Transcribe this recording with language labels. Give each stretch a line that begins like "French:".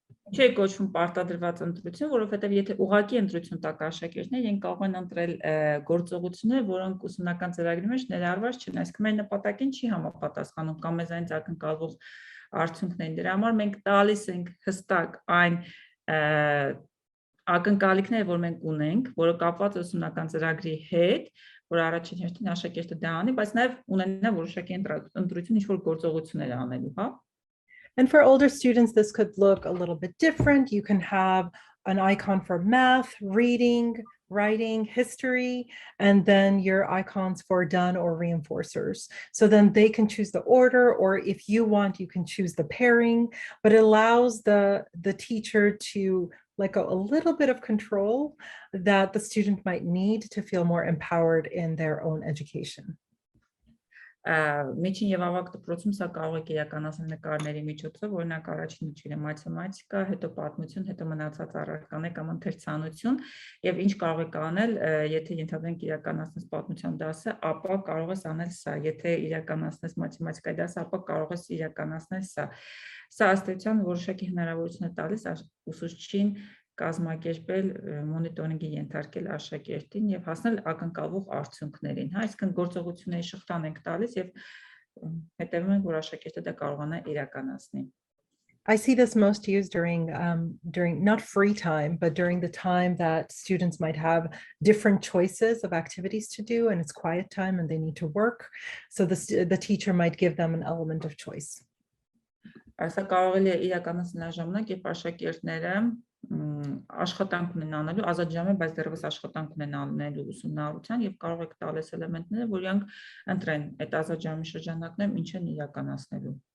Armenian: Չէ կոչվում պարտադրված ընտրություն, որովհետև եթե ուղղակի ընտրություն տակ աշակերտներ, իրենք կարող են ընտրել գործողություններ, որոնք ուսումնական ծրագրի մեջ ներառված չեն, այսինքն մեր նպատակին չի համապատասխանում կամ մեզանից ակնկալվող արդյունքներին։ Դրա համար մենք տալիս ենք հստակ այն ակնկալիքները, որ մենք ունենք, որը կապված է ուսումնական ծրագրի հետ, որ առաջին հերթին աշակերտը դա անի, բայց նաև ունենա որոշակի ընտրություն ինչ-որ գործողություններ անելու, հա։
English: And for older students, this could look a little bit different. You can have an icon for math, reading, writing, history, and then your icons for done or reinforcers. So then they can choose the order, or if you want, you can choose the pairing, but it allows the teacher to let go a little bit of control that the student might need to feel more empowered in their own education.
Armenian: Միջին եւ ավագ դպրոցում սա կարող է իրականացնել նկարների միջոցով, օրինակ առաջինը չգիտեմ մաթեմատիկա, հետո պատմություն, հետո մնացած առարկաներ կամ ընթերցանություն եւ ինչ կարող եք անել, եթե ենթադրենք իրականացնես պատմության դասը, ապա կարող ես անել սա, եթե իրականացնես մաթեմատիկայի դասը, ապա կարող ես իրականացնել սա։ Սա ըստ էության որոշակի հնարավորություն է տալիս ուսուցչին կազմակերպել մոնիտորինգի ենթարկել աշակերտին եւ հասնել ակնկալվող արդյունքներին, հա, այսինքն գործողությունների շղթան ենք տալիս եւ հետեւում ենք որ աշակերտը դա կարողանա իրականացնել։
English: I see this most used during not free time, but during the time that students might have different choices of activities to do and it's quiet time and they need to work. So the teacher might give them an element of choice.
Armenian: Սա կարող է իրականացնել ժամանակ, երբ աշակերտները աշխատանք ունեն անելու, ազատ ժամ է, բայց դեռևս աշխատանք ունեն անելու ուսումնառության եւ կարող եք տալ այս էլեմենտները, որ իրանք ընտրեն այդ ազատ ժամի շրջանակներում ինչ են իրականացնելու։